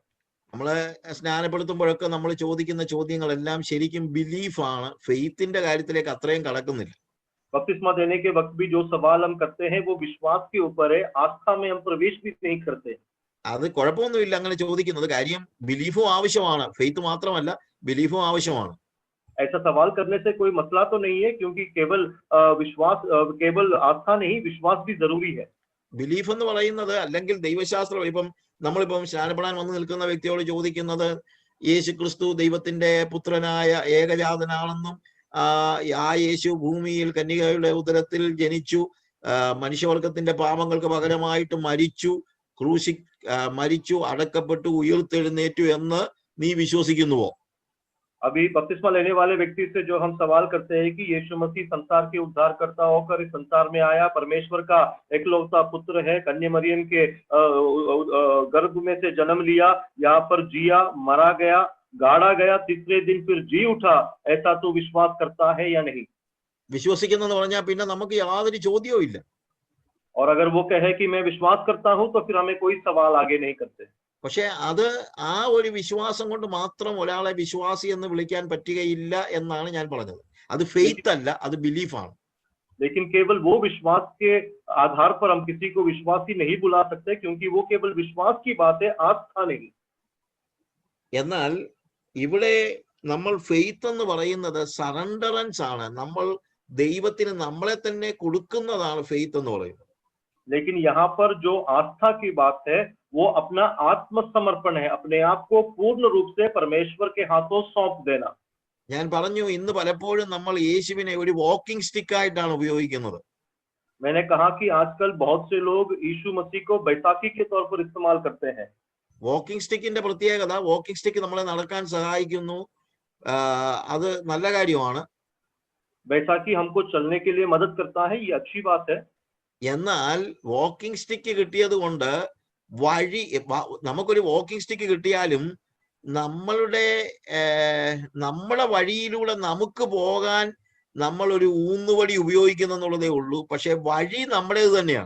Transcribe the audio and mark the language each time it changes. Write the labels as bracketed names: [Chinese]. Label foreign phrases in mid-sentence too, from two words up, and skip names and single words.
[Malayalam] നമ്മളെ സ്നാനപ്പെടുത്തുമ്പോഴൊക്കെ നമ്മൾ ചോദിക്കുന്ന ചോദ്യങ്ങളെല്ലാം ശരിക്കും ബിലീഫാണ്, ഫെയ്ത്തിന്റെ കാര്യത്തിലേക്ക് അത്രയും കടക്കുന്നില്ല. [Hindi] बपतिस्मा देने के वक्त भी जो सवाल हम करते हैं वो विश्वास के ऊपर है, आस्था में हम प्रवेश भी नहीं करते. [Malayalam] അത് കുഴപ്പമൊന്നുമില്ല അങ്ങനെ ചോദിക്കുന്നത്. കാര്യം ബിലീഫും ആവശ്യമാണ്, ഫെയ്ത്ത് മാത്രമല്ല ബിലീഫും ആവശ്യമാണ്. [Hindi] ऐसा सवाल करने से कोई मसला तो नहीं है, क्योंकि केवल विश्वास, केवल आस्था नहीं, विश्वास भी जरूरी है. [Malayalam] ബിലീഫ് എന്ന് പറയുന്നത് അല്ലെങ്കിൽ ദൈവശാസ്ത്രം, ഇപ്പം നമ്മളിപ്പം സ്നാനപ്പെടാൻ വന്ന് നിൽക്കുന്ന വ്യക്തിയോട് ചോദിക്കുന്നത് യേശു ക്രിസ്തു ദൈവത്തിന്റെ പുത്രനായ ഏകജാതനാണെന്നും ആ യേശു ഭൂമിയിൽ കന്യകയുടെ ഉദരത്തിൽ ജനിച്ചു, മനുഷ്യവർഗത്തിന്റെ പാപങ്ങൾക്ക് പകരമായിട്ട് മരിച്ചു, മരിച്ചു, അടക്കപ്പെട്ടു, ഉയർത്തെഴുന്നേറ്റു എന്ന് നീ വിശ്വസിക്കുന്നുവോ? [Hindi] अभी बपतिस्मा लेने वाले व्यक्ति से जो हम सवाल करते हैं कि यीशु मसीह संसार के उद्धारकर्ता होकर इस संसार में आया, परमेश्वर का एकलौता पुत्र है, कन्या मरियम के गर्भ में से जन्म लिया, यहाँ पर जिया, मरा गया, गाड़ा गया, तीसरे दिन फिर जी उठा, ऐसा तो विश्वास करता है या नहीं? [Malayalam] വിശ്വസിക്കുന്നെന്ന് പറഞ്ഞാൽ പിന്നെ നമുക്ക് യാതൊരു ചോദ്യവും ഇല്ല. [Hindi] और अगर वो कहे कि मैं विश्वास करता हूं तो फिर हमें कोई सवाल आगे नहीं करते. [Malayalam] പക്ഷെ അത് ആ ഒരു വിശ്വാസം കൊണ്ട് മാത്രം ഒരാളെ വിശ്വാസി എന്ന് വിളിക്കാൻ പറ്റുകയില്ല എന്നാണ് ഞാൻ പറഞ്ഞത്. അത് ഫെയ്ത്ത് അല്ല, അത് ബിലീഫാണ്. [Hindi] लेकिन केवल वो विश्वास के आधार पर हम किसी को विश्वासी नहीं बुला सकते, क्योंकि वो केवल विश्वास की बात है, आस्था नहीं. [Malayalam] എന്നാൽ ഇവിടെ നമ്മൾ ഫെയ്ത്ത് എന്ന് പറയുന്നത് സറണ്ടറൻസ് ആണ്. നമ്മൾ ദൈവത്തിന് നമ്മളെ തന്നെ കൊടുക്കുന്നതാണ് ഫെയ്ത്ത് എന്ന് പറയുന്നത്. [Hindi] लेकिन यहाँ पर जो आस्था की बात है वो अपना आत्मसमर्पण है, अपने आप को पूर्ण रूप से परमेश्वर के हाथों सौंप देना. [Malayalam] ഞാൻ പറഞ്ഞു ഇന്ന് പലപ്പോഴും നമ്മൾ യേശുവിനെ ഒരു [English] walking stick [Malayalam] ആയിട്ടാണ് ഉപയോഗിക്കുന്നത്. [Hindi] मैंने कहा कि आजकल बहुत से लोग यीशु मसीह को बैसाखी के तौर पर इस्तेमाल करते हैं. [English] walking stickിന്റെ [Malayalam] പ്രത്യേകത, [English] walking stick [Malayalam] നമ്മളെ നടക്കാൻ സഹായിക്കുന്നു, അത് നല്ല കാര്യമാണ്. [Hindi] बैसाखी हमको चलने के लिए मदद करता है, ये अच्छी बात है. [Malayalam] എന്നാൽ [English] walking stick [Malayalam] കിട്ടിയത് കൊണ്ട് നമുക്കൊരു [English] walking stick [Malayalam] കിട്ടിയാലും നമ്മുടെ വഴിയിലൂടെ നമുക്ക് പോകാൻ നമ്മൾ ഒരു ഊന്നുവടി ഉപയോഗിക്കുന്നുള്ളതേ ഉള്ളൂ. പക്ഷെ വഴി നമ്മുടേത് തന്നെയാണ്.